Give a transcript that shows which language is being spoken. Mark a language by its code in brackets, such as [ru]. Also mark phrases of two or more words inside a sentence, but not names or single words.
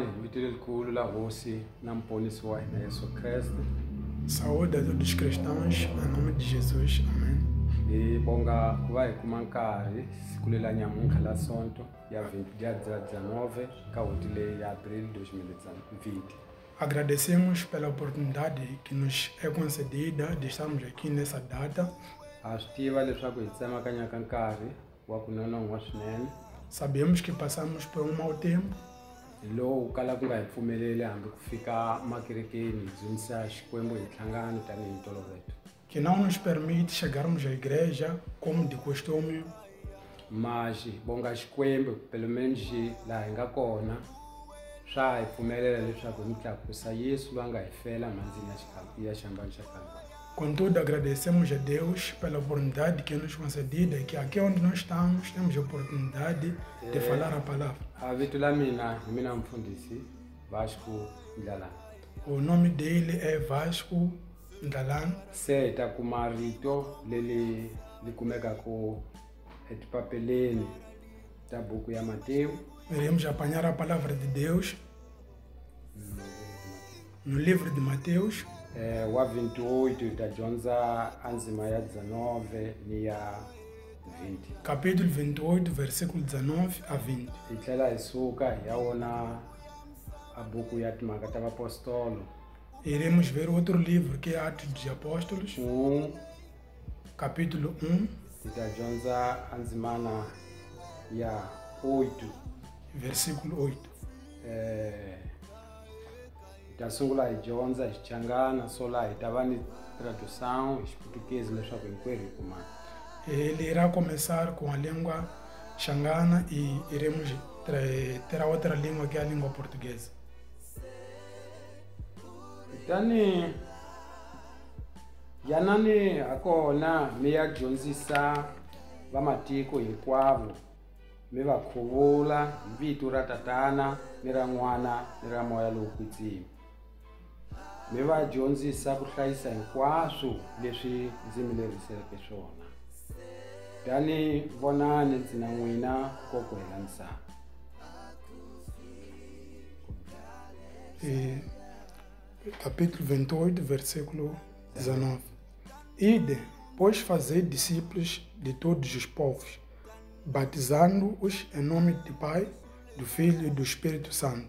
[ts] vito elikhulu la hosi na mponisi wa hina Yesu Kreste. [pt] Saúde a todos os cristãos, em nome de Jesus, amém. [ts] Hi bonga ku va hi kuma nkarhi siku lela nyamuntlha la sonto ya 19 ka hoti leyi ya Abril 2020. [pt] Agradecemos pela oportunidade que nos é concedida de estarmos aqui nessa data. [ts] Ha swi tiva leswaku hi tsemakanyaka nkarhi wa ku nonohwa swinene [pt] Sabemos que passamos por um mau tempo, [ts] lowu kala ku nga hi pfumeleli hambi ku fika makerekeni hi dzunisa Xikwembu hi nhlangano tanihi ntolovelo, [pt] que não nos permite chegarmos à igreja como de costume, [ts] maxi bonga Xikwembu [pt] pelo menos [ts] laha hi nga kona swa hi pfumelela leswaku hi n'wi tlakusa Yesu loyi a nga hi fela mhandzini ya xihambano xa Kalvari. [pt] Contudo, agradecemos a Deus pela oportunidade que nos concedida e que aqui onde nós estamos temos a oportunidade de falar a palavra. [ts] A vito la mina hi mina mfundhisi Vasco Ndlalana. [pt] O nome dele é Vasco Ndlalana. [ts] Se hi ta kuma rito leri li kumekaku etipapeleni ta buku ya Mateyu. [pt] Iremos apanhar a palavra de Deus no livro de Mateus, [ts] Wa 28 hi ta dyondza andzima ya 19 ni ya 20. [pt] capítulo 28, versículo 19 a 20. [ts] Hi tlhela hi suka hi ya vona a buku ya timhaka ta vapostolo [pt] Iremos ver outro livro que é Atos dos Apóstolos, capítulo 1, [ts] hi ta dyondza andzimana ya 8. [pt] versículo 8. [ts] Hi ta sungula hi dyondza hi Xichangana so laha hi ta va ni tradução hi Xiputukezi leswaku hinkwerhu hi kumana. [pt] Ele irá começar com a língua xangana e iremos ter a outra língua que é a língua portuguesa. [ts] Kutani yanani hakona mi ya dyondzisa vamatiko hinkwavo mi va khuvula hi vito ra Tatana ni ra N'wana ni ra Moya lowo kwetsima. Mi va dyondzisa ku hlayisa hinkwaswo leswi ndzi mi leriseleke swona. Tani vonani ndzi na n'wina ko ku hela misava. [pt] Capítulo 28, versículo 19. Ide, pois fazei discípulos de todos os povos, batizando-os em nome do Pai, do Filho e do Espírito Santo.